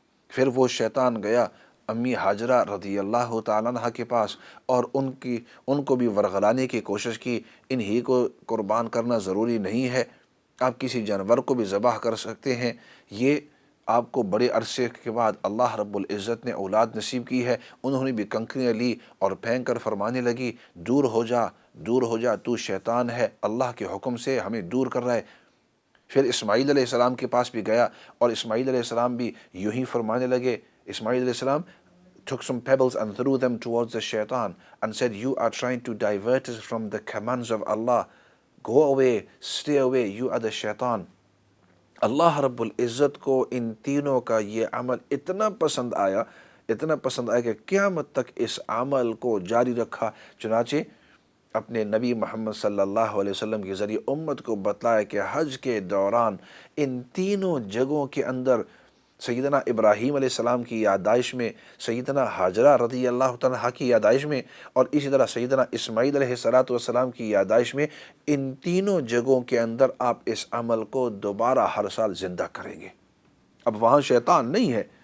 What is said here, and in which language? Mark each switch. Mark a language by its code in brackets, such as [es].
[ur] پھر وہ شیطان گیا امی حاجرہ رضی اللہ تعالیٰ عنہ کے پاس اور ان کو بھی ورغلانے کی کوشش کی، انہی کو قربان کرنا ضروری نہیں ہے، آپ کسی جانور کو بھی ذبح کر سکتے ہیں، یہ آپ کو بڑے عرصے کے بعد اللہ رب العزت نے اولاد نصیب کی ہے۔ انہوں نے بھی کنکریاں لی اور پھینک کر فرمانے لگی دور ہو جا، دور ہو جا، تو شیطان ہے، اللہ کے حکم سے ہمیں دور کر رہا ہے۔ پھر اسماعیل علیہ السلام [en] کے پاس بھی گیا اور اسماعیل علیہ السلام بھی یوں ہی فرمانے لگے۔ اسماعیل علیہ السلام took some pebbles and threw them towards the shaitan and said, you are trying to divert us from the commands of Allah. Go away, stay away, you are the shaitan. [ur] اللہ رب العزت کو ان تینوں کا یہ عمل اتنا پسند آیا کہ قیامت تک اس عمل کو جاری رکھا۔ چنانچہ اپنے نبی محمد صلی اللہ علیہ وسلم کے ذریعے امت کو بتلایا کہ حج کے دوران ان تینوں جگہوں کے اندر سیدنا ابراہیم علیہ السلام کی یادائش میں، سیدنا حاجرہ رضی اللہ تعالیٰ کی یادائش میں، اور اسی طرح سیدنا اسماعیل علیہ السلام کی یادائش میں، ان تینوں جگہوں کے اندر آپ اس عمل کو دوبارہ ہر سال زندہ کریں گے۔ اب وہاں شیطان نہیں ہے